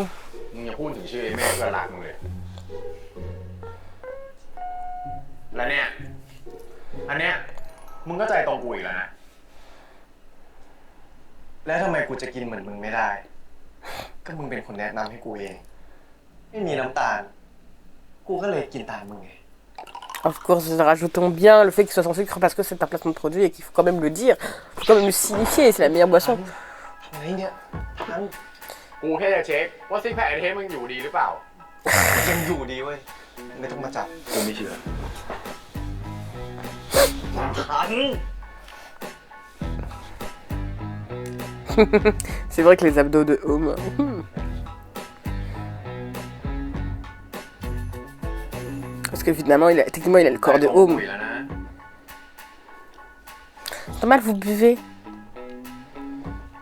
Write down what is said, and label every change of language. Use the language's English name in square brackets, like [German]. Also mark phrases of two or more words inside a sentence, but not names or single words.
[Thai] มึงอย่าพูดถึงชื่อไอ้แม่เพื่อนรักมึงเลย แล้วเนี่ย อันเนี้ย มึงก็ใจตรงกูอีกแล้วนะ แล้วทำไมกูจะกินเหมือนมึงไม่ได้ ก็มึงเป็นคนแนะนำให้กูเอง ไม่มีน้ำตาล กูก็เลยกินตามมึงไง [English] Of course, [French] rajoutons bien le fait qu'il soit sans sucre parce que c'est un placement de produit et qu'il faut quand même le dire. Il faut quand même le signifier, c'est la meilleure boisson. [Thai] ทำไมเนี่ยทัน กูแค่จะเช็คว่าซิกแพคไอเทมมึงอยู่ดีหรือเปล่า ยังอยู่ดีเว้ย ไม่ต้องมาจับ กูไม่เชื่อ ทัน [French] C'est vrai que les abdos de Home. Parce que finalement, techniquement, il a le corps de Home. C'est normal, vous buvez.